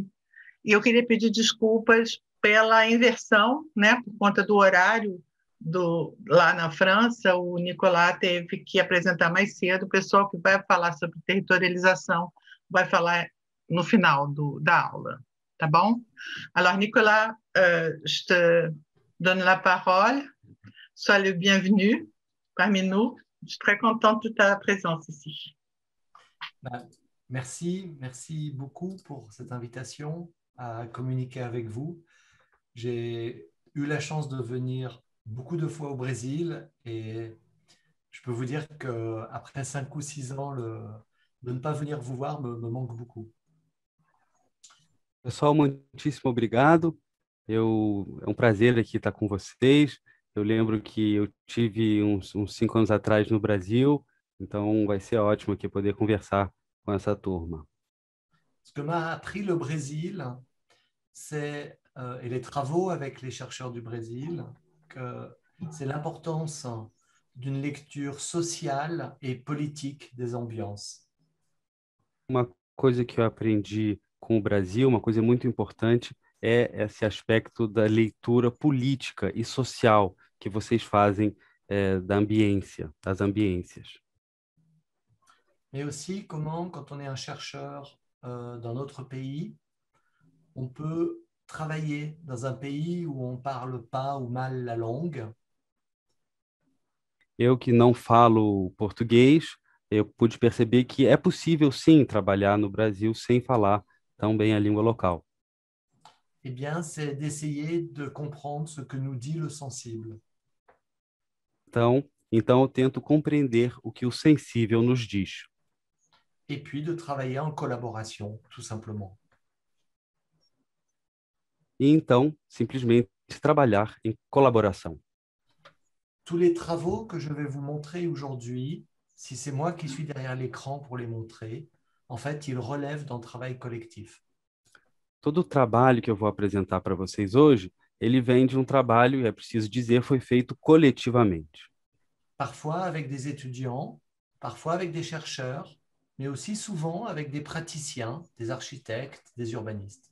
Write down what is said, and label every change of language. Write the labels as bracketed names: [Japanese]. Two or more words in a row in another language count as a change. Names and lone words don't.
[Portuguese] E eu queria pedir desculpas pela inversão, né, por conta do horário lá na França. O Nicolas teve que apresentar mais cedo. O pessoal que vai falar sobre territorialização vai falar no final da aula, tá bom? [French] Alors, Nicolas, je te donne la parole. Sois le bienvenu parmi nous. Je suis très contente de ta présence ici. Merci beaucoup pour cette invitation à communiquer avec vous. J'ai eu la chance de venir beaucoup de fois au Brésil et je peux vous dire qu'après 5 ou 6 ans, de ne pas venir vous voir me manque beaucoup. [Portuguese] Pessoal, muitíssimo obrigado. É um prazer aqui estar com vocês. Eu lembro que eu tive uns 5 anos atrás no Brasil, então vai ser ótimo aqui poder conversar com essa turma. [French] Ce que m'a appris le Brésil, et les travaux avec les chercheurs du Brésil, que c'est l'importance d'une lecture sociale et politique des ambiances. [Portuguese] Uma coisa que eu aprendi com o Brasil, uma coisa muito importante, é esse aspecto da leitura política e social que vocês fazem das ambiências. [French] Mais aussi comment, quand on est un chercheur dans notre pays, on peut travailler dans un pays où on ne parle pas ou mal la langue. [Portuguese] Eu que não falo português, eu pude perceber que é possível sim trabalhar no Brasil sem falar tão bem a língua local. [French] Eh bien, c'est d'essayer de comprendre ce que nous dit le sensible. [Portuguese] Então eu tento compreender o que o sensível nos diz. [French] Et puis de travailler en collaboration, tout simplement. [Portuguese] E então, simplesmente trabalhar em colaboração. [French] Tous les travaux que je vais vous montrer aujourd'hui, si c'est moi qui suis derrière l'écran pour les montrer, en fait, ils relèvent d'un travail collectif. [Portuguese] Todo o trabalho que eu vou apresentar para vocês hoje, ele vem de um trabalho, e é preciso dizer, foi feito coletivamente. [French] Parfois avec des étudiants, parfois avec des chercheurs, mais aussi souvent avec des praticiens, des architectes, des urbanistes.